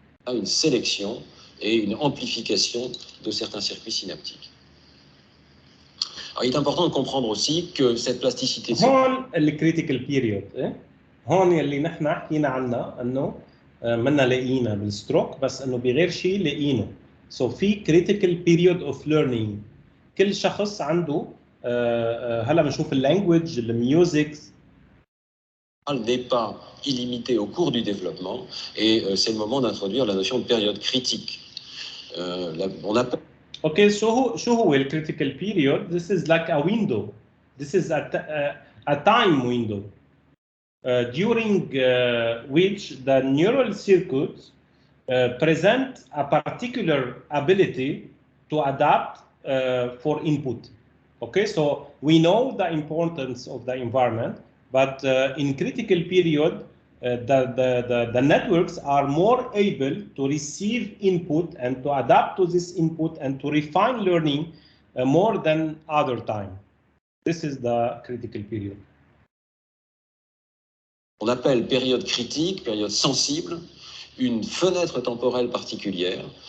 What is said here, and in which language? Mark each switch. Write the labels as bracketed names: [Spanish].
[French] Une sélection et une amplification de certains circuits synaptiques. Alors, il est important de comprendre aussi que cette plasticité... [Arabic] هون الكريتيكال بيريود، هون اللي نحن حكينا عنها انه منا لاقينا بالستروك، بس انه بغير شيء لاقينه. سو في كريتيكال بيريود اوف ليرنينج. كل شخص عنده هلا بنشوف اللانجويج، الميوزك. [French] n'est pas illimité au cours du développement et c'est le moment d'introduire la notion de période critique. On appelle... [English] Okay, so [Arabic] شو هو الكريتيكال بيريود؟ [English] This is like a window. This is a time window during which the neural circuits present a particular ability to adapt for input. Okay, so we know the importance of the environment, but in critical period, the networks are more able to receive input and to adapt to this input and to refine learning more than other time. This is the critical period. [French] On appelle période critique, période sensible, une fenêtre temporelle particulière.